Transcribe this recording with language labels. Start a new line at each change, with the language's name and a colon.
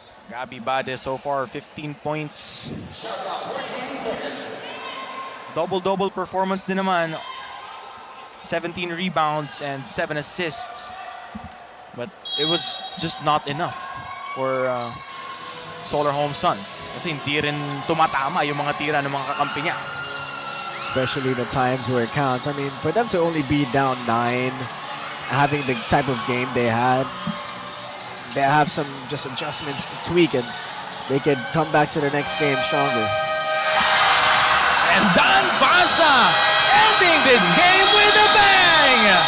English: Gabi Bade so far 15 points. Double-double performance
Filipino: din naman.
English: 17 rebounds and 7 assists. But it was just not enough for Solar Home Suns.
Filipino: Kasi hindi rin tumatama yung mga tira ng mga kakampi niya.
English: Especially the times where it counts. I mean, for them to only be down 9, having the type of game they had, they have some just adjustments to tweak and they could come back to the next game stronger. And Dan Pasha ending this game with a bang!